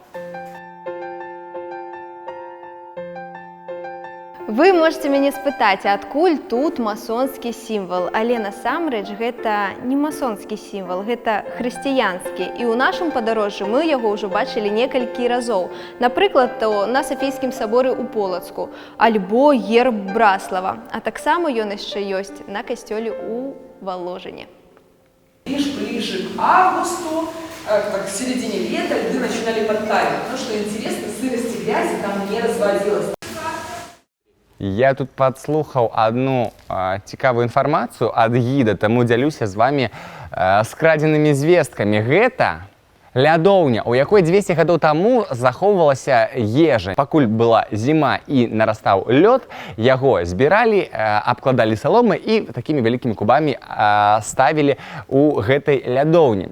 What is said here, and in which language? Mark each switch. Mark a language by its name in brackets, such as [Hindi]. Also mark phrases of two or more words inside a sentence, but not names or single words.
[Belarusian] Вы можете мяне спытаць, адкуль тут масонскі сімвал, але насамрэч гэта не масонскі сімвал, гэта хрысціянскі. І ў нашым падарожжы мы яго ўжо бачылі некалькі разоў. Напрыклад, на Сафійскім саборы ў Полацку, альбо герб Браслава. А таксама ён яшчэ ёсць на касцёле ў Воложине. [Russian] Ближе к августу, к середине лета льды начинали подтаивать. Но что интересно, сырости грязи там не разводилось. [Belarusian] Я тут падслухаў одну цікавую інфармацыю ад гіда, таму дзялюся з вами скрадзенымі звесткамі. Гэта лядоўня, у якой 200 гадоў таму захоўвалася ежа. Пакуль была зіма і нарастаў лёд, яго збіралі, абкладалі саломы і такімі вялікімі кубамі ставілі у гэтай лядоўні.